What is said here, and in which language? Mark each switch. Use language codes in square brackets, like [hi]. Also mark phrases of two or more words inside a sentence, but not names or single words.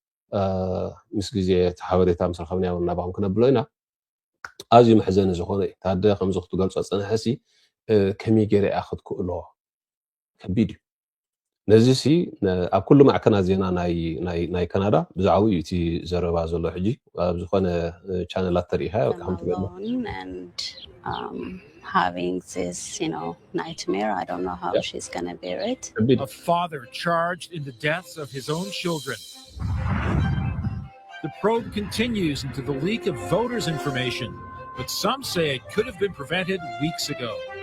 [ti] ምስ ግዜ እቲ ሓበሬታ ምስ ረኸብናዮ እናባኹም ክነብሎ ኢና። ኣዝዩ መሕዘኒ ዝኾነ እዩ። ታደ ከምዚ ክትገልፆ ፀንሐሲ ከመይ ገይረ እያ ክትክእሎ ከቢድ እዩ። ነዚ ሲ ኣብ ኩሉ ማዕከናት ዜና ናይ ካናዳ ብዛዕባ እዩ እቲ ዘረባ ዘሎ ሕጂ ኣብ ዝኾነ ቻነላት ተሪኢኻ ከም ትገልጾ [en] having this, nightmare. I don't know how she's going to bear it. A father charged in the deaths of his own children. The probe continues into the leak of voters' information, but some say it could have been prevented weeks ago.